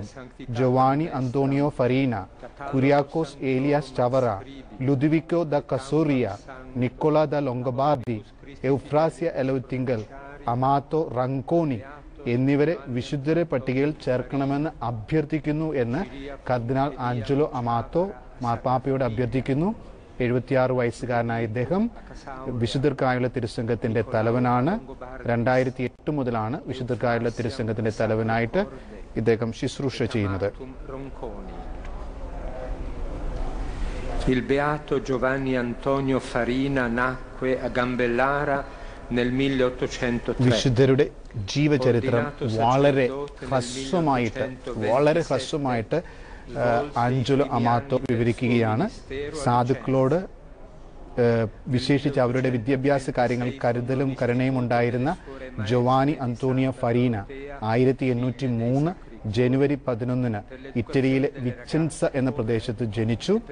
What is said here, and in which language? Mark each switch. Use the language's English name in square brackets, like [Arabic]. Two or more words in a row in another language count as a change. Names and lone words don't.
[Malayalam] ജോവാനി അന്തോണിയോ ഫരീന, കുര്യാക്കോസ് ഏലിയാസ് ചവറ, ലുദ്വിക്കോ ദ കസോറിയ, നിക്കോള ദ ലൊങ്കബാർഡി, എഫ്രാസ്യ എലോത്തിങ്കൽ, അമാത്തോ റങ്കോണി എന്നിവരെ വിശുദ്ധരെ പട്ടികയിൽ ചേർക്കണമെന്ന് അഭ്യർത്ഥിക്കുന്നു എന്ന് കർദിനാൾ ആഞ്ചലോ അമാത്തോ മാർപ്പാപ്പയോട് അഭ്യർത്ഥിക്കുന്നു. 76 വയസ്സുകാരനായ ഇദ്ദേഹം വിശുദ്ധർക്കായുള്ള തിരുസംഘത്തിന്റെ തലവനാണ്. 2008 മുതലാണ് വിശുദ്ധർക്കായുള്ള തിരുസംഘത്തിന്റെ തലവനായിട്ട് ഇദ്ദേഹം ശുശ്രൂഷ ചെയ്യുന്നത്. [Italian] Il beato Giovanni Antonio Farina nacque a Gambellara nel 1803. [Malayalam] വിശുദ്ധരുടെ ജീവചരിത്രം വളരെ ഹ്രസ്വമായിട്ട് ആഞ്ചലോ അമാത്തോ വിവരിക്കുകയാണ്. സാധുക്കളോട് വിശേഷിച്ച് അവരുടെ വിദ്യാഭ്യാസ കാര്യങ്ങൾ കരുതലും കരുണയും ഉണ്ടായിരുന്ന ജോവാനി അന്തോണിയോ ഫരീന 1803 ജനുവരി 11 ഇറ്റലിയിലെ വിച്ചൻസ എന്ന പ്രദേശത്ത് ജനിച്ചു.